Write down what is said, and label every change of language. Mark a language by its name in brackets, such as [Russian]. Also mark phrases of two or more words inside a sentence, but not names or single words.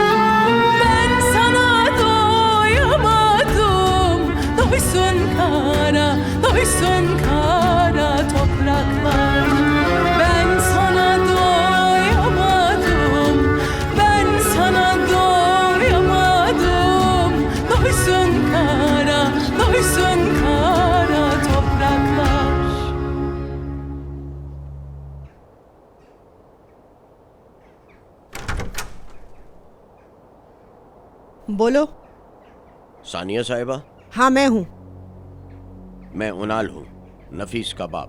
[Turkish] Ben sana doyamadım, doysun kara topraklar. Ben sana doyamadım, ben sana doyamadım. Doysun kara topraklar. [Urdu] बोलो। ثانیہ صاحبہ? ہاں میں ہوں. میں اونال ہوں، نفیس کا باپ.